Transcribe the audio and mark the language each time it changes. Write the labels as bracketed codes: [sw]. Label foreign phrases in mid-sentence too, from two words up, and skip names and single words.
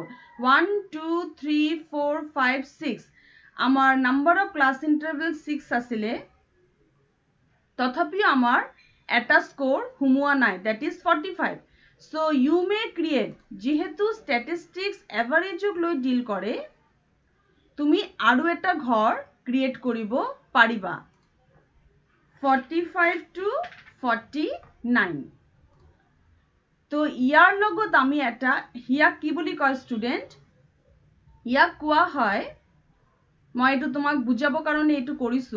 [en] 1, 2, 3, 4, 5, 6. Our number of class interval 6 asile. [as] তথাপি আমাৰ এটা score হোৱা নাই, [en] that is 45. So you may create, [as] jihetu [en] statistics average [as] লৈ deal কৰে, তুমি আৰু এটা ঘৰ create কৰিব পাৰিবা. [en] 45 to 49. [as] তো ইয়াৰ লগত আমি এটা হিয়া কি বুলি কয় ষ্টুডেন্ট? ইয়াক কোৱা হয়, মই এইটো তোমাক বুজাবৰ কাৰণে এইটো কৰিছো.